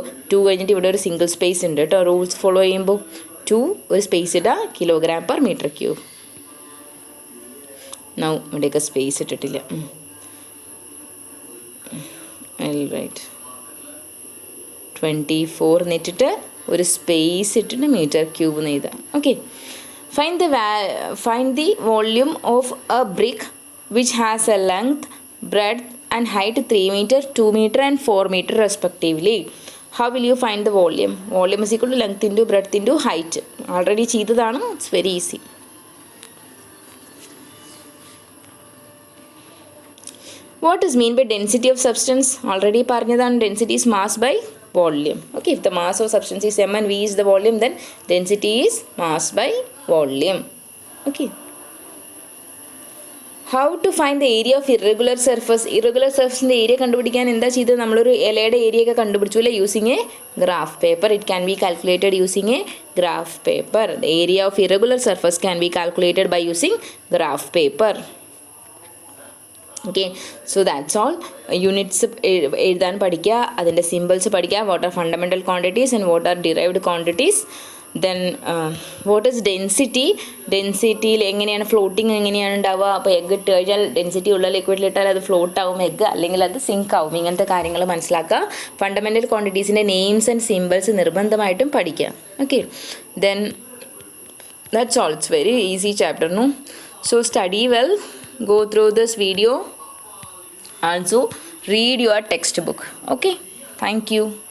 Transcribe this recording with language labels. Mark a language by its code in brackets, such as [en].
[ml] 2 കഴിഞ്ഞിട്ട് ഇവിടെ ഒരു സിംഗിൾ സ്പേസ് ഉണ്ട് കേട്ടോ. റൂൾസ് ഫോളോ ചെയ്യുമ്പോൾ 2 ഒരു സ്പേസ് ഇടുക, kg/m³. നൗ ഇവിടെയൊക്കെ സ്പേസ് ഇട്ടിട്ടില്ല. റൈറ്റ് 24 എന്നിട്ടിട്ട് ഒരു സ്പേസ് ഇട്ടിട്ട് m³ എന്ന് എഴുതാം. Okay. [en] Find the volume of a brick which has a length, breadth and height 3 meter, 2 meter and 4 meter respectively. How will you find the volume? Volume is equal to length into breadth into height. [ml] Already ചെയ്തതാണ്. [en] It's very easy. What is mean by density of substance? [ml] Already പറഞ്ഞതാണ്. [en] Density is mass by volume. Okay, if the mass of substance is m and v is the volume, then density is mass by volume. Okay. How to find the area of irregular surface? [ml] Irregular surface ന്റെ area കണ്ടുപിടിക്കാൻ എന്താ ചെയ്തത്? നമ്മളൊരു ഇലയുടെ area ഒക്കെ കണ്ടുപിടിച്ചു അല്ലേ? [en] Using a graph paper. It can be calculated using a graph paper. The area of irregular surface can be calculated by using graph paper. Okay, so that's all. [ml] Units എഴുതാൻ പഠിക്കുക, അതിൻ്റെ സിമ്പിൾസ് പഠിക്കുക. [en] What are fundamental quantities and what are derived quantities. Then what is density? [ml] ഡെൻസിറ്റിയിൽ എങ്ങനെയാണ് floating എങ്ങനെയാണ് ഉണ്ടാവുക? അപ്പോൾ egg ഇട്ട് കഴിഞ്ഞാൽ ഡെൻസിറ്റി ഉള്ള ലിക്വിഡിലിട്ടാൽ അത് ഫ്ലോട്ട് ആവും എഗ്ഗ്, അല്ലെങ്കിൽ അത് സിങ്ക് ആവും. ഇങ്ങനത്തെ കാര്യങ്ങൾ മനസ്സിലാക്കുക. ഫണ്ടമെൻ്റൽ ക്വാണ്ടിറ്റീസിൻ്റെ നെയിംസ് ആൻഡ് സിമ്പിൾസ് നിർബന്ധമായിട്ടും പഠിക്കുക. [en] Okay, then that's all. It's very easy chapter, no? So study well, go through this video, also read your textbook. Okay, thank you.